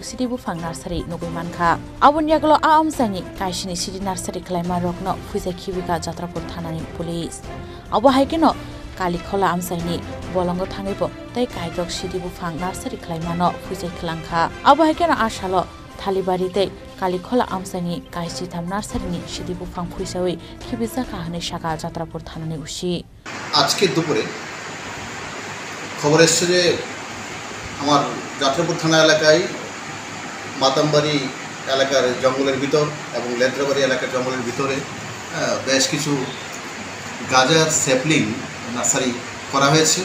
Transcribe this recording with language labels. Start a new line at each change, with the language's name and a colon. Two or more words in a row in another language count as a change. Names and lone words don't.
Kok Borok: sidi bufang nursery nugui mankha abun yaglo a amsani kaisini sidi nursery khlaima rokno phuisa khibika jatrapur thanani police abo haikeno kalikhola amsaini bolongo thangebo tai kaidok sidi bufang nursery khlaimano phuisa khilangkha abo haikeno ashalo Thalibari te kalikhola amsani kaisi tham nursery ni sidi bufang phuisawai khibisa kahane shaka jatrapur thanani ushi
Bangla: আজকে দুপুরে খবর এসেছে যে আমার যাত্রাপুর থানা এলাকায় মাতামবাড়ি এলাকার জঙ্গলের ভিতর এবং লেদ্রাবাড়ি এলাকার জঙ্গলের ভিতরে বেশ কিছু গাজার
English: sapling nursery
Bangla: করা হয়েছে।